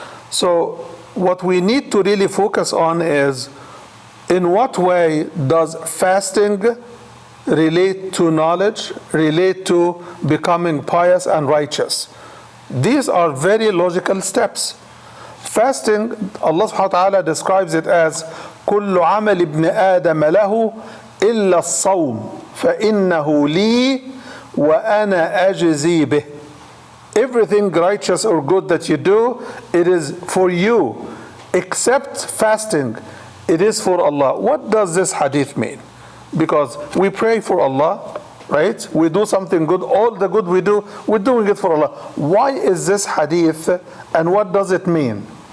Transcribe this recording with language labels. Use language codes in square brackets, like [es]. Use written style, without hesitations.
[en] So what we need to really focus on is, in what way does fasting relate to knowledge, relate to becoming pious and righteous? These are very logical steps. Fasting, Allah subhanahu wa ta'ala describes it as [ar] كل عمل ابن آدم له إلا الصوم فإنه لي وأنا أجزي به. [en] Everything righteous or good that you do, it is for you, except fasting. It is for Allah. What does this hadith mean? Because we pray for Allah, right? We do something good. All the good we do, we're doing it for Allah. Why is this hadith and what does it mean?